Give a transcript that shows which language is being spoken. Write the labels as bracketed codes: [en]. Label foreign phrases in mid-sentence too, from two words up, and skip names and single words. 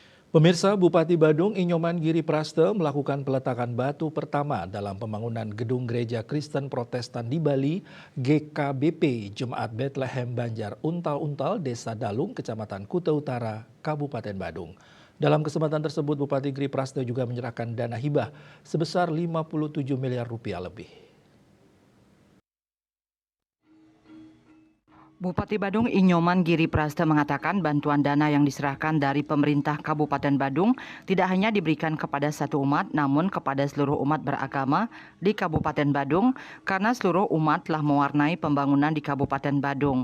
[id] Pemirsa, Bupati Badung Inyoman Giri Praste melakukan peletakan batu pertama dalam pembangunan gedung Gereja Kristen Protestan di Bali, GKBP Jemaat Bethlehem Banjar Untal-Untal, Desa Dalung, Kecamatan Kuta Utara, Kabupaten Badung. Dalam kesempatan tersebut, Bupati Giri Praste juga menyerahkan dana hibah sebesar 57 miliar rupiah lebih. Bupati Badung Inyoman Giri Praste mengatakan bantuan dana yang diserahkan dari pemerintah Kabupaten Badung tidak hanya diberikan kepada satu umat, namun kepada seluruh umat beragama di Kabupaten Badung karena seluruh umat telah mewarnai pembangunan di Kabupaten Badung.